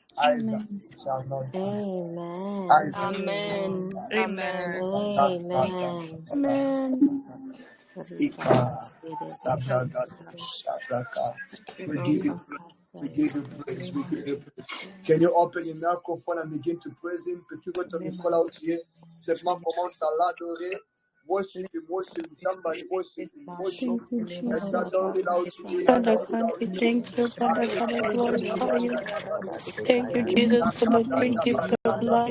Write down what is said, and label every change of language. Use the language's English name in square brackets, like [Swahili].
[English] Isaac shall not die. Amen. Amen. Amen. Amen. Ika, Sabraga, Sabraga. We give you praise. We give you praise. Can you open your microphone and begin to praise him? [French] Peux-tu voir ton micro là où tu es? Simplement commence à l'adorer. [English] Worship him, worship him. Somebody worship him, worship him. [French] And adore là où tu es. [English] Father God, we thank you, Father God, I glorify you. Thank you, Jesus, for the free gift of life.